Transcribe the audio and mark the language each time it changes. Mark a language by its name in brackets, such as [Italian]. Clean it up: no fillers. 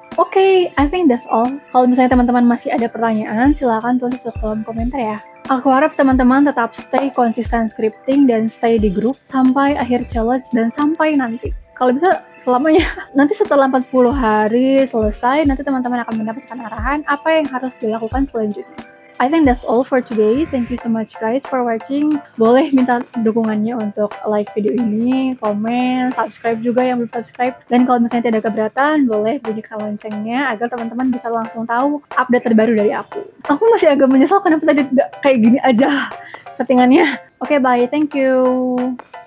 [Indonesian] Oke, [English] I think that's all. [Indonesian] Kalau misalnya teman-teman masih ada pertanyaan, silakan tulis di kolom komentar ya. Aku harap teman-teman tetap stay konsisten scripting dan stay di grup sampai akhir challenge dan sampai nanti. Kalau bisa selamanya. Nanti setelah 40 hari selesai, nanti teman-teman akan mendapatkan arahan apa yang harus dilakukan selanjutnya. [English] I think that's all for today. Thank you so much guys for watching. [Indonesian] Boleh minta dukungannya untuk like video ini, komen, subscribe juga yang belum subscribe. Dan kalau misalnya tidak keberatan, boleh bunyikan loncengnya agar teman-teman bisa langsung tahu update terbaru dari aku. Aku masih agak menyesal kenapa tadi tidak kayak gini aja settingannya. Oke, bye. Thank you.